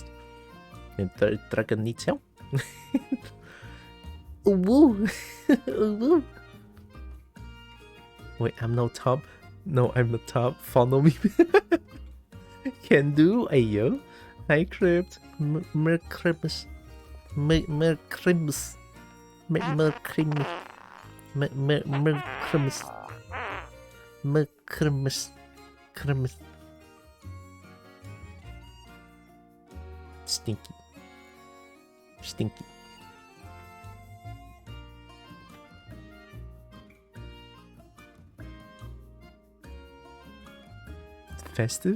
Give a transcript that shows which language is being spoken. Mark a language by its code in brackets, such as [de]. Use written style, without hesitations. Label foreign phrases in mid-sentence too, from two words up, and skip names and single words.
[en] And the dragon needs help. Woo! Woo! Wait, I'm no top. No, I'm the top. Follow me. Can do. Ayo. Hi, Crypt. Merr Chrimas. Merr Chrimas. Merr Chrimas. Merr Chrimas. Merr Chrimas. Chrimas. Stinky. Festive?